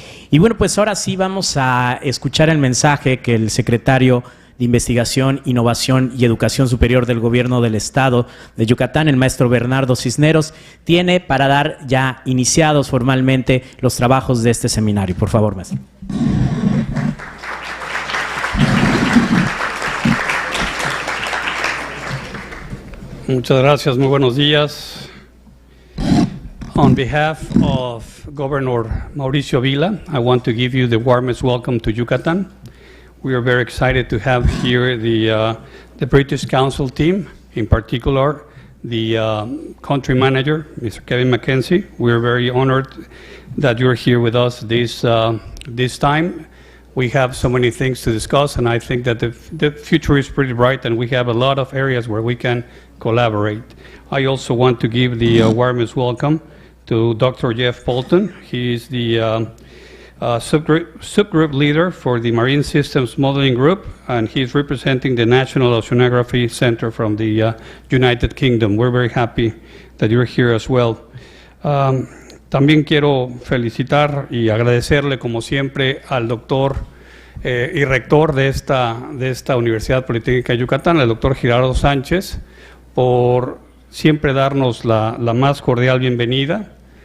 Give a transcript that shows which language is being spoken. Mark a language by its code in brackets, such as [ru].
[es] Y bueno, pues ahora sí vamos a escuchar el mensaje que el secretario de Investigación, Innovación y Educación Superior del Gobierno del Estado de Yucatán, el maestro Bernardo Cisneros, tiene para dar ya iniciados formalmente los trabajos de este seminario. Por favor, maestro. Muchas gracias, muy buenos días. [en] On behalf of Governor Mauricio Vila, I want to give you the warmest welcome to Yucatan. We are very excited to have here the British Council team, in particular the country manager, Mr. Kevin Mackenzie. We are very honored that you're here with us this time. We have so many things to discuss, and I think that the future is pretty bright, and we have a lot of areas where we can collaborate. I also want to give the warmest welcome to Dr. Jeff Bolton. He is the subgroup leader for the Marine Systems Modeling Group, and he's representing the National Oceanography Center from the United Kingdom. We're very happy that you're here as well. [es] También quiero felicitar y agradecerle, como siempre, al doctor y rector de esta Universidad Politécnica de Yucatán, el doctor Gerardo Sánchez, por siempre darnos la más cordial bienvenida.